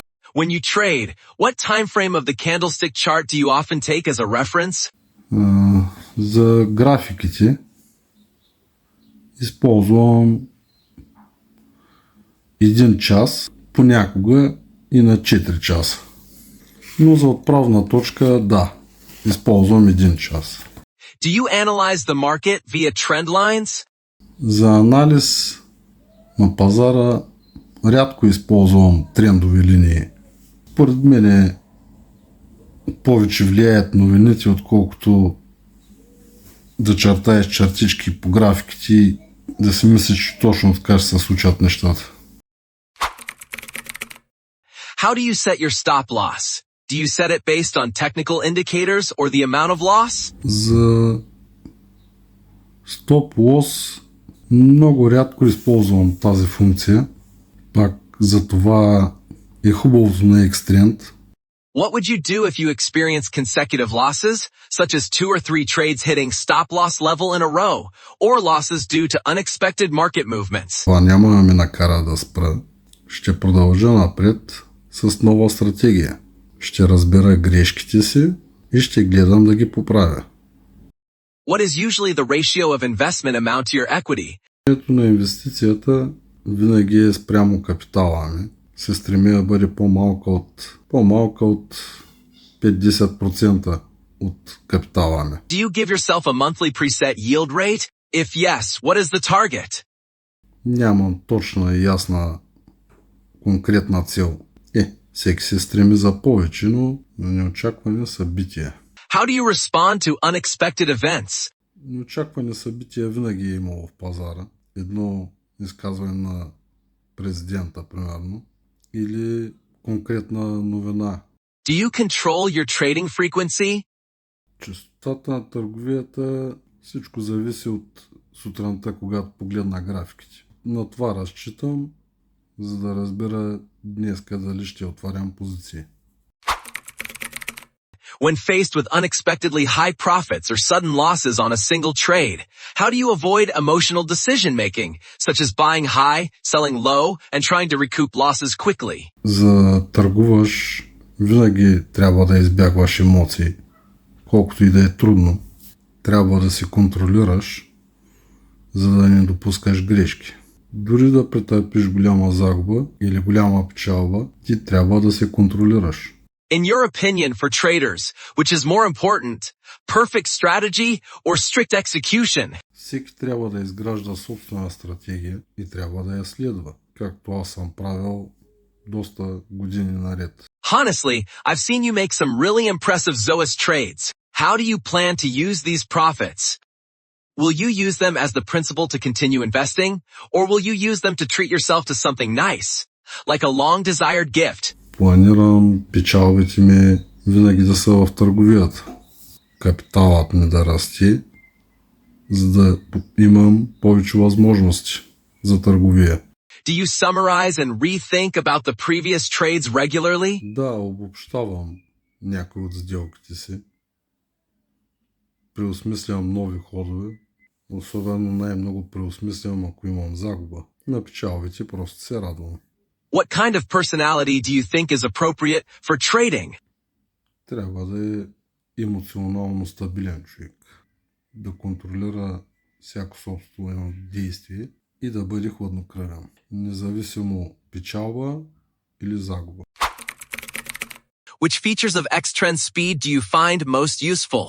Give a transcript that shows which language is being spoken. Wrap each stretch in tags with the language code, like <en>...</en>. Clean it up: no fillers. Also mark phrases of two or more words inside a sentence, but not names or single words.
<en>When you trade, what time frame of the candlestick chart do you often take as a reference?</en> <bg>За графиките използвам 1 час, понякога и на 4 часа. Но за отправна точка, да, използвам 1 час.</bg> <en>Do you analyze the market via trend lines?</en> <bg>За анализ на пазара рядко използвам трендови линии. Поред мен повече влияят новините, отколкото да чертаеш чертички по графиките и да си мислиш, че точно така ще се случат нещата.</bg> <en>How do you set your stop loss? Do you set it based on technical indicators or the amount of loss?</en> <bg>За</bg> <en>stop loss</en> <bg>много рядко използвам тази функция. Пак за това е хубавото на Екстренд.</bg> <en>What would you do if you experience consecutive losses, such as 2 or 3 trades hitting stop loss level in a row, or losses due to unexpected market movements?</en> <bg>Това няма да ме накара да спра. Ще продължа напред с нова стратегия. Ще разбера грешките си и ще гледам да ги поправя.</bg> <en>What is usually the ratio of investment amount to your equity?</en> <bg>Ето на инвестицията винаги е спрямо капитала ми. Се стремя да бъде по-малка от 50% от капитала ми.</bg> <en>Do you give yourself a monthly preset yield rate? If yes, what is the target?</en> <bg>Нямам точна и ясна конкретна цел. Всеки се стреми за повече, но неочаквани събития.</bg> <en>How do you respond to unexpected events?</en> <bg>Неочаквани събития винаги е имало в пазара. Едно изказване на президента, примерно, или конкретна новина.</bg> <en>Do you control your trading frequency?</en> <bg>Честотата на търговията, всичко зависи от сутринта, когато погледна графиките. На това разчитам, за да разбера днеска дали ще отварям позиции.</bg> <en>When faced with unexpectedly high profits or sudden losses on a single trade, how do you avoid emotional decision-making, such as buying high, selling low, and trying to recoup losses quickly?</en> <bg>За търгуваш винаги трябва да избягваш емоции. Колкото и да е трудно, трябва да се контролираш, за да не допускаш грешки. Дори да претърпиш голяма загуба или голяма печалба, ти трябва да се контролираш.</bg> <en>In your opinion for traders, which is more important, perfect strategy or strict execution?</en> <bg>Всеки трябва да изгражда собствена стратегия и трябва да я следва, както аз съм правил доста години наред.</bg> <en>Honestly, I've seen you make some really impressive Zoas trades. How do you plan to use these profits? Will you use them as the principal to continue investing, or will you use them to treat yourself to something nice, like a long-desired gift?</en> <bg>Планирам печалбите ми винаги да са в търговията. Капиталът ми да расте, за да имам повече възможности за търговия.</bg> <en>Do you summarize and rethink about the previous trades regularly?</en> <bg>Да, обобщавам някои от сделките си. Преосмислям нови ходове. Особено най-много преосмислям, ако имам загуба. На печалбите просто се радвам.</bg> <en>What kind of personality do you think is appropriate for trading?</en> <bg>Трябва да е емоционално стабилен човек. Да контролира всяко собствено действие и да бъде хладнокръвен. Независимо печалба или загуба.</bg> <en>Which features of Xtrend Speed do you find most useful?</en>